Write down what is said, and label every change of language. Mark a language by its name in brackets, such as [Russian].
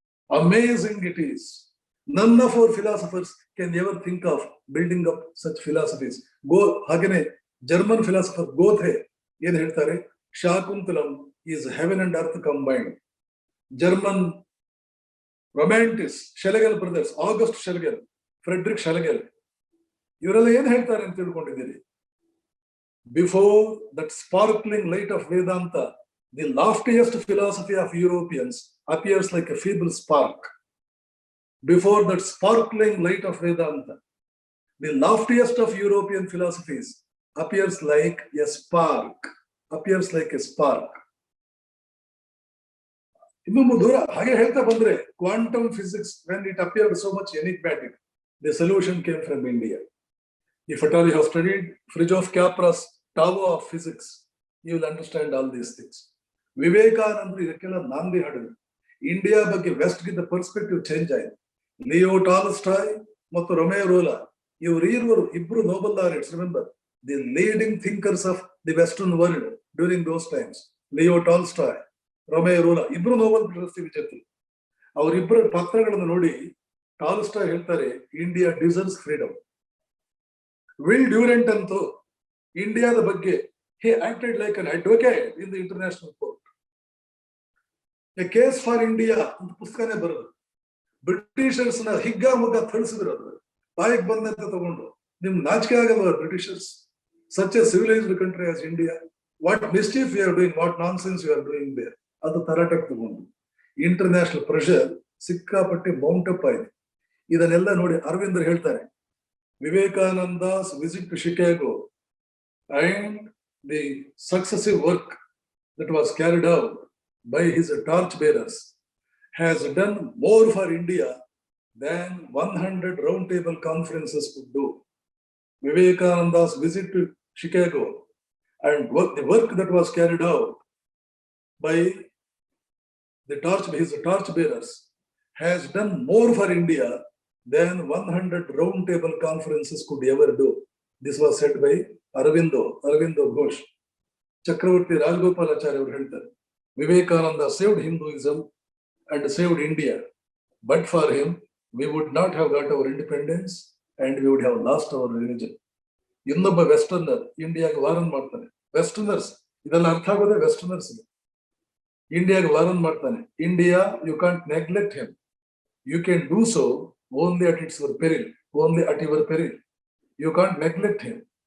[English] Amazing it is. None of our philosophers can ever think of building up such philosophies. [Kannada] ಹಾಗೇನೆ German philosopher ಗೋಥೆ ಏನ್ ಹೇಳ್ತಾರೆ? [English] Shakuntalam is heaven and earth combined. [Kannada] German ರೊಮ್ಯಾಂಟಿಸ್ ಶೆಲೆಗೆಲ್ brothers, August ಶೆಲೆಗೆಲ್, Friedrich ಶೆಲೆಗೆಲ್, ಇವರೆಲ್ಲ ಏನ್ ಹೇಳ್ತಾರೆ ಅಂತ ತಿಳ್ಕೊಂಡಿದ್ದೀರಿ? [English] Before that sparkling light of Vedanta, the loftiest philosophy of Europeans appears like a feeble spark. Before that sparkling light of Vedanta, The loftiest of European philosophies appears like a spark. Appears like a spark. [Kannada] Innೊಂದು ದೂರ ಹಾಗೆ ಹೇಳ್ತಾ ಬಂದ್ರೆ [English] quantum physics, when it appeared so much enigmatic, the solution came from India. If at all you have studied Fritjof Capra's Tao of Physics, you will understand all these things. [Kannada] ವಿವೇಕಾನಂದರು ಇದಕ್ಕೆಲ್ಲ ನಾಂದಿ ಹಾಡಿದ್ರು. India ಬಗ್ಗೆ West ಗಿದ್ದ perspective change ಆಯಿತು. Leo Tolstoy ಮತ್ತು ರೊಮೆ ರೋಲಾ ಇಬ್ರು Nobel laureates. [English] Remember the leading thinkers of the western world during those times. [Kannada] Leo Tolstoy, ರೊಮೆ ರೋಲಾ ಇಬ್ರು Nobel ಪ್ರಶಸ್ತಿ ವಿಜೇತರು. ಅವರಿಬ್ಬರ ಪತ್ರಗಳನ್ನು ನೋಡಿ ಟಾಲ್ಸ್ಟಾಯ್ ಹೇಳ್ತಾರೆ, [English] India deserves freedom. Will Durant [Kannada] ಅಂತೂ ಇಂಡಿಯಾದ ಬಗ್ಗೆ [English] he acted like an advocate in the international court. [Kannada] A case for India ಅಂತ ಪುಸ್ತಕನೇ ಬರೋದು. ಬ್ರಿಟಿಷರ್ಸ್ ನ ಹಿಗ್ಗಾಮುಗ್ಗ ಥಳಿಸಿದ್ರು. ಅದು ಬಾಯಿಗೆ ಬಂದಂತ ತಗೊಂಡು, ನಿಮ್ಗೆ ನಾಚಿಕೆ ಆಗಲ್ವ Britishers? [English] such a civilised country as India, what mischief you are doing, what nonsense you are doing there, [Kannada] ಅದು ತರಾಟಕ್ಕೆ ತಗೊಂಡು ಇಂಟರ್ನ್ಯಾಷನಲ್ ಪ್ರೆಷರ್ ಸಿಕ್ಕಾಪಟ್ಟೆ ಮೌಂಟ್ ಅಪ್ ಆಯ್ತು. ಇದನ್ನೆಲ್ಲ ನೋಡಿ ಅರವಿಂದರ್ ಹೇಳ್ತಾರೆ, [English] Vivekananda's visit to Chicago and the successive work that was carried out by his torch bearers has done more for India than 100 roundtable conferences could do. Vivekananda's visit to Chicago and the work that was carried out by his torch bearers has done more for India than 100 roundtable conferences could ever do. This was said by Aravindo Ghosh. Chakravarti Rajgopalachari [Kannada] ಅವರು ಹೇಳ್ತಾರೆ, [English] Vivekananda saved Hinduism and saved India. But for him, we would not have got our independence and we would have lost our religion. [Kannada] ಇನ್ನೊಬ್ಬ ವೆಸ್ಟರ್ನರ್ ಇಂಡಿಯಾಗೆ Warren ಮಾಡ್ತಾನೆ. Westerners ಇದೆಲ್ಲ ಅರ್ಥ ಆಗೋದೇ westerners. ಇಂಡಿಯಾಗೆ Warren ಮಾಡ್ತಾನೆ, [English] India, you can't neglect him. You can do so only at its your peril, only at your peril. You can't neglect him.